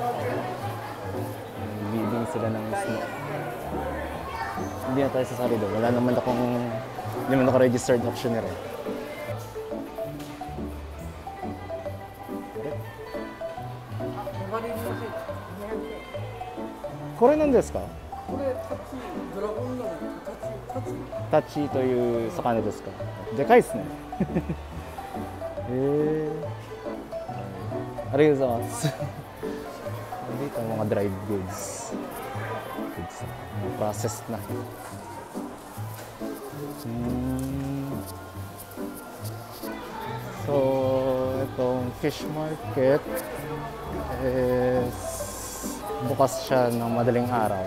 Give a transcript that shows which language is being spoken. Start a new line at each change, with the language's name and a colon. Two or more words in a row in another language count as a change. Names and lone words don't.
Filipino: Bidding sila ng snow. Hindi na tayo sasali doon. Wala naman akong, hindi naman ako
English: registered auctioneer
Filipino: eh.
Japanese: Kore nan desu ka? これタッチドラゴンのタッチという魚ですか。でかいですね。ありがとうございます。
Filipino: Dito mga dried goods. Processed na. So, itong
English: fish market
Filipino: is bukas siya ng madaling araw.